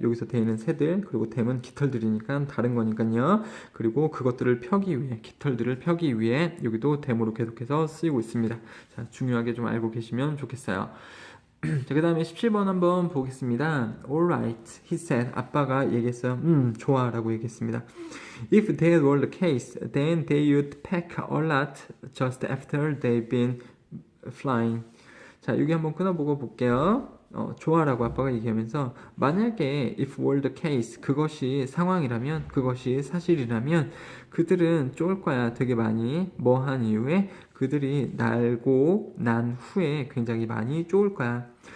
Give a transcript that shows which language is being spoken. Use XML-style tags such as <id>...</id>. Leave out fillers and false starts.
<ko>여기서 대는 새들, 그리고 댐은 깃털들이니까 다른 거니까요. 그리고 그것들을 펴기 위해, 깃털들을 펴기 위해 여기도 댐으로 계속해서 쓰이고 있습니다. 자, 중요하게 좀 알고 계시면 좋겠어요. 자, 그 다음에 17번 한번 보겠습니다.</ko> <en>Alright, he said.</en> <ko>아빠가 얘기했어요. 좋아 라고 얘기했습니다.</ko> <en>If that were the case, then they would pack a lot just after they've been flying.</en> <ko>자, 여기 한번 끊어보고 볼게요. 좋아라고 아빠가 얘기하면서 만약에</ko> <en>if were the case,</en> <ko>그것이 상황이라면, 그것이 사실이라면 그들은 쫄 거야. 되게 많이. 뭐 한 이후에 그들이 날고 난 후에 굉장히 많이 쫄 거야.</ko>